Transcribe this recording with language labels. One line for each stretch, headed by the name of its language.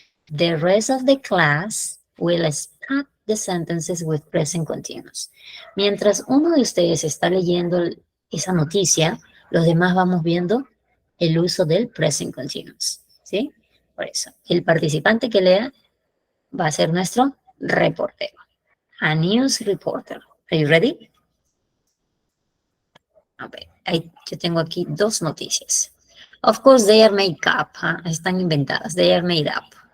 English: The rest of the class will start the sentences with present continuous.
Spanish: Mientras uno de ustedes está leyendo esa noticia, los demás vamos viendo el uso del present continuous, ¿sí? Por eso, el participante que lea va a ser nuestro reportero,
English: a news reporter. Are you ready?
Spanish: A ver, yo tengo aquí 2 noticias.
English: Of course, they are made up,
Spanish: están inventadas,
English: they are made up.